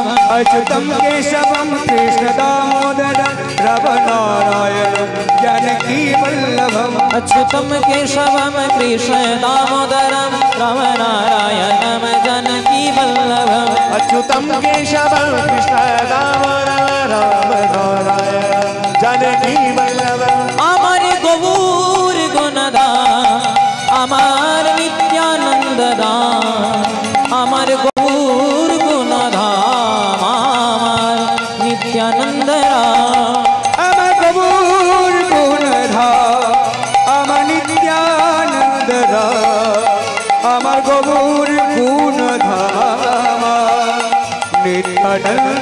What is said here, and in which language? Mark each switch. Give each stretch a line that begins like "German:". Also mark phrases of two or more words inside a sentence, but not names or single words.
Sanskrit: अच्युतम केशवम कृष्ण दामोदरम राम नारायणम जानकी वल्लभम अच्युतम केशवम कृष्ण दामोदरम राम नारायणम जानकी वल्लभम अच्युतम केशवम कृष्ण दामोदरम राम नारायण जानकी वल्लभम
Bangla: আমার গৌর গুণদান আমার নিত্যানন্দ দান আমার গৌর গুণধাম আমার নিত্যানন্দ আমার গৌর গুণধাম আমার নিত্যানন্দ আমার গৌর গুণধাম নিত্যানন্দ